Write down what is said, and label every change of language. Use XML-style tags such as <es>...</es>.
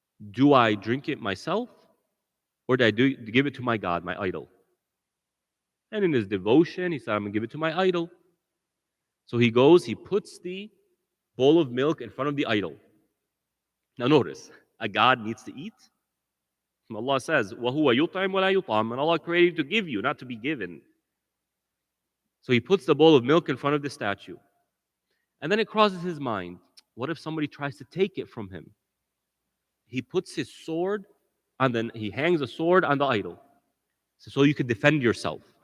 <en>Do I drink it myself? Or do I give it to my God, my idol? And in his devotion, he said, I'm going to give it to my idol. So he goes, he puts the bowl of milk in front of the idol. Now notice, a God needs to eat.</en> <ar>Allah says, وَهُوَ يُطْعِمْ وَلَا يُطْعَمْ.</ar> <en>And Allah created you to give you, not to be given. So he puts the bowl of milk in front of the statue. And then it crosses his mind, what if somebody tries to take it from him? He puts his sword, and then he hangs a sword on the idol. So you could defend yourself.</en>